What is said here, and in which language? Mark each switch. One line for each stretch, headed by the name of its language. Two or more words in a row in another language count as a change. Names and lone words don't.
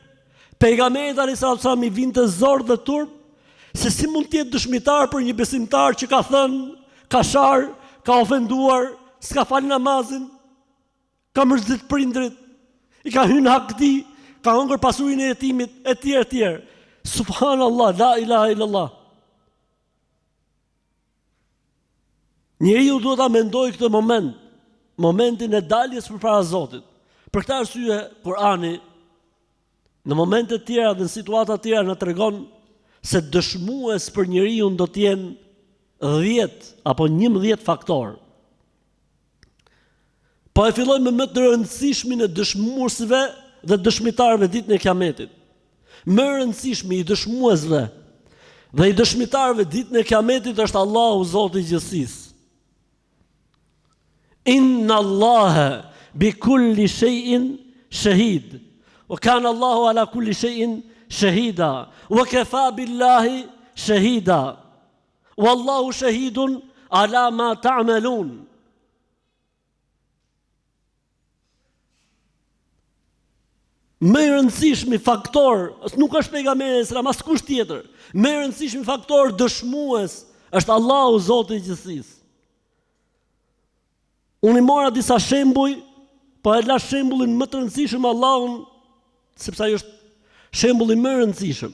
Albanian: Pejgamberi
Arabic: عليه السلام
Albanian: i vinte zor dhe turp Se si mund të jetë dëshmitar për një besimtar që ka thënë, ka sharë, ka ofenduar, s'ka falë namazin, ka mërzit prindrit, i ka hyrë hak këtij, ka hëngër pasurinë e jetimit, etj.
Arabic: سبحان الله، لا إله إلا الله.
Albanian: Njeriu duhet ta mendojë këtë momentin e daljes përpara Zotit. Për këtë arsye Kurani në momente të tjera dhe në situata të tjera na tregon se dëshmues për njeriu do të jenë 10 apo 11 faktor. Po e fillojmë me më të rëndësishmin e dëshmuesve dhe dëshmitarëve ditën e Kiametit. Më rëndësishmi i dëshmuesve dhe i dëshmitarëve ditën e Kiametit është Allahu Zoti i gjithësisë.
Arabic: إن الله بكل شيء شهيد. وكان الله على كل شيء شهيدا. وكفى بالله شهيدا. والله شهيد على ما تعملون.
Albanian: Më i rëndësishmi faktor, nuk është pejgamberi Islam, as kush tjetër. Më i rëndësishmi faktor dëshmues është Allahu Zoti i gjithësisë. Unë i mora disa shembuj, po e la shembullin më të rëndësishëm Allahun, sepse ai është shembulli më i rëndësishëm.